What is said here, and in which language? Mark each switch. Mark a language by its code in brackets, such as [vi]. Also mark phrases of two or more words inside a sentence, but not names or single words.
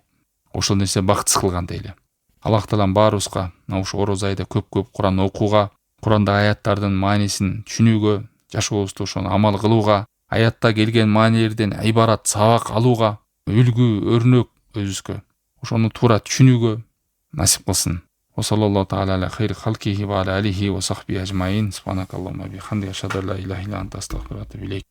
[ky] Ошол нерсе бактысыз кылгандай эле. Аллах Таалам баарыбызга ушу ороз айда көп Куран окууга, Курандагы аяттардын маанисин түшүнүүгө, жашообузда ошону амал кылууга, аятта келген маанилерден ибарат сабак алууга, үлгү, өрнөк өзүбүзгө ошону туура түшүнүүгө насип кылсын. [ar] وصلى الله تعالى على خير خلقه وعلى آله وصحبه أجمعين. سبحانك اللهم وبحمدك أشهد أن لا إله إلا أنت أستغفرك وأتوب إليك.